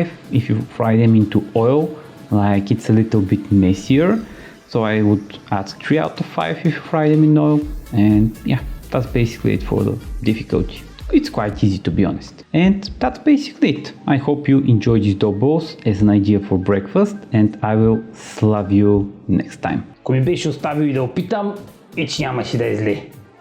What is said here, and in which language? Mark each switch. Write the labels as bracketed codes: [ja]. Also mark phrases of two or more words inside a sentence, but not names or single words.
[en] If you fry them into oil, like it's a little bit messier, so I would add 3 out of 5 if you fry them in oil. And yeah, that's basically it for the difficulty. It's quite easy, to be honest. And that's basically it. I hope you enjoy these dough balls as an idea for breakfast, and I will Slav you next time. [bg] Ако ми беше оставил и да опитам, че нямаше да е зле.